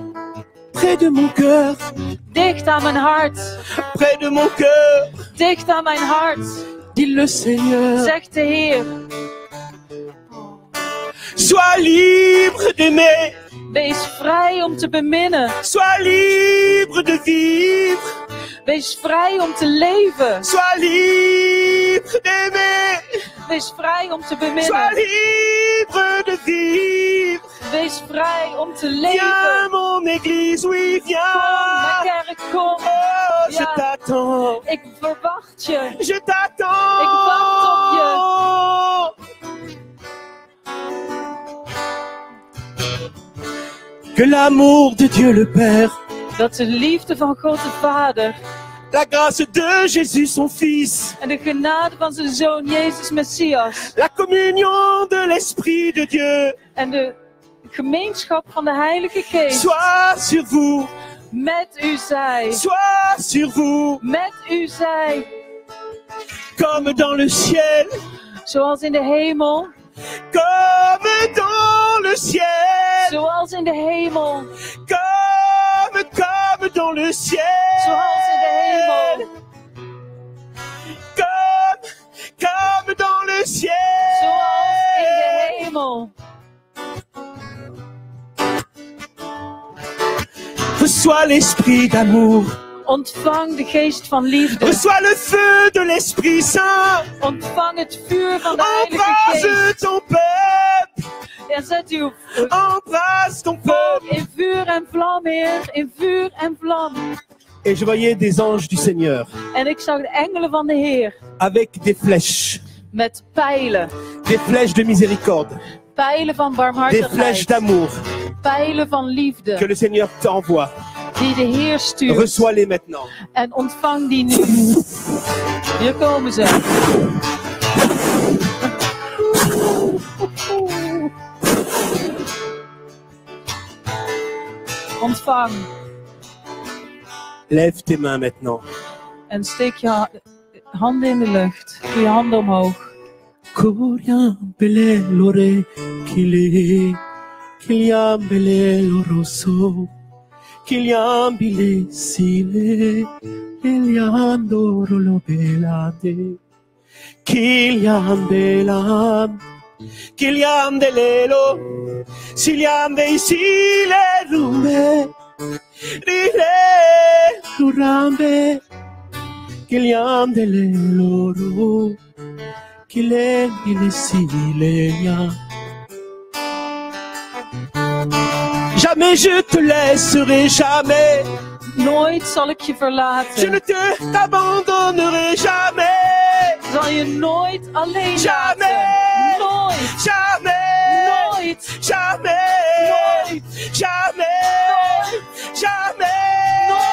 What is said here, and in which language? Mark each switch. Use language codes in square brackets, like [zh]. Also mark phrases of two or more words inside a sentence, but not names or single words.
[fr] près de mon cœur, [nl] Dicht aan mijn hart. [fr] près de mon cœur, [nl] Dicht aan mijn hart. [fr] dit le Seigneur. [nl] Zegt de Heer. [fr] Sois libre d'aimer, [nl] Wees vrij om te beminnen. [fr] sois libre de vivre, [nl] Wees vrij om te leven. [fr] sois libre d'aimer, [nl] Wees vrij om te [fr] sois [nl] beminnen. [fr] libre de vivre. [nl] Wees vrij om te [fr] Viens [nl] leven. [fr] mon église, oui, [nl] Kom, [fr] viens. [nl] mijn kerk, kom. [fr] Oh, je [nl] Ja. [fr] t'attends, [nl] Ik verwacht je. [fr] je t'attends. [nl] Ik wacht op je. [fr] Que l'amour de Dieu le Père, [nl] Dat de liefde van God de Vader [fr] la grâce de Jésus son Fils, [nl] en de genade van zijn Zoon Jezus Messias [fr] la communion de l'Esprit de Dieu [nl] en de gemeenschap van de Heilige Geest [fr] soit sur vous, [nl] met u zij. [fr] soit sur vous, [nl] Met u zij. [fr] comme dans le ciel, [nl] Zoals in de hemel. [fr] comme dans le ciel, [nl] Zoals in de hemel. [fr] comme dans le ciel, [nl] Zoals in de hemel. [fr] comme dans le ciel. [nl] Zoals in de hemel. [fr] Reçois l'esprit d'amour, [nl] Ontvang de geest van liefde. [fr] reçois le feu de l'Esprit Saint, [nl] Ontvang het vuur van de Heilige Geest. [fr] embrase ton peuple, [nl] En zet uw [fr] embrase ton [nl] volk [fr] peuple. [nl] in vuur en vlam, Heer. In vuur en vlam. [fr] Et je voyais des anges du Seigneur [nl] En ik zag de engelen van de Heer. [fr] avec des flèches [nl] Met pijlen [fr] de miséricorde, [nl] van [fr] des flèches [nl] barmhartigheid, [fr] d'amour [nl] pijlen van [fr] que [nl] liefde, [fr] le Seigneur t'envoie. [nl] die de Heer stuurt. [fr] Reçois-les maintenant. [nl] En ontvang die nu. Hier komen ze. Ontvang. [fr] Lève tes mains maintenant. [nl] En steek je handen in de lucht. Doe je handen omhoog. Coriambele lore kile, kiliambele loroso, kiliambile sile, eliandoro lo belade, kiliambelam, kiliamdelelo, siliambe isile rumbe, rile lurambe, kiliamdele loro. [fr] Qu'il est jamais je te laisserai, jamais. [nl] Nooit zal ik je [fr] Je [nl] verlaten. [fr] ne t'abandonnerai jamais. [nl] Zal je nooit alleen laten. [fr] Jamais. [nl] Nooit. [fr] Jamais. [nl] Nooit. [fr] Jamais. [nl] Nooit. [fr] Jamais. Jamais.